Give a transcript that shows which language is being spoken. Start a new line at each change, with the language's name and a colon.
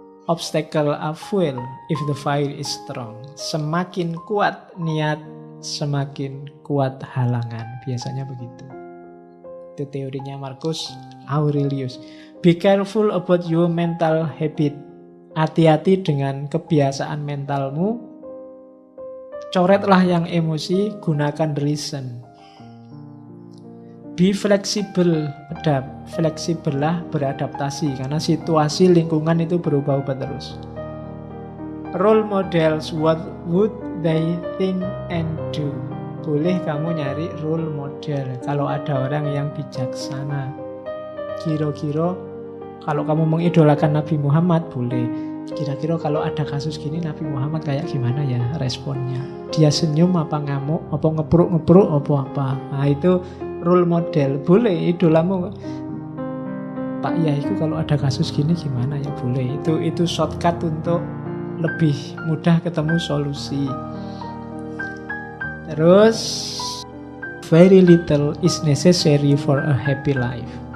English: Obstacle are fuel if the fire is strong.
Indonesian: Semakin kuat niat, semakin kuat halangan. Biasanya begitu. Itu teorinya
English: Marcus Aurelius. Be careful about your mental habit.
Indonesian: Hati-hati dengan kebiasaan mentalmu. Coretlah yang emosi, gunakan reason.
English: Be flexible, adapt.
Indonesian: Fleksibel lah, beradaptasi. Karena situasi lingkungan itu berubah-ubah terus.
English: Role models, what would they think and do.
Indonesian: Boleh kamu nyari role model kalau ada orang yang bijaksana. Kira-kira kalau kamu mengidolakan Nabi Muhammad, boleh. Kira-kira kalau ada kasus gini Nabi Muhammad kayak gimana ya responnya? Dia senyum apa ngamuk, apa ngepruk-ngepruk, apa. Nah itu role model. Boleh idolamu. Pak ya itu kalau ada kasus gini gimana ya, boleh. Itu shortcut untuk lebih mudah ketemu solusi.
English: Terus very little is necessary for a happy life.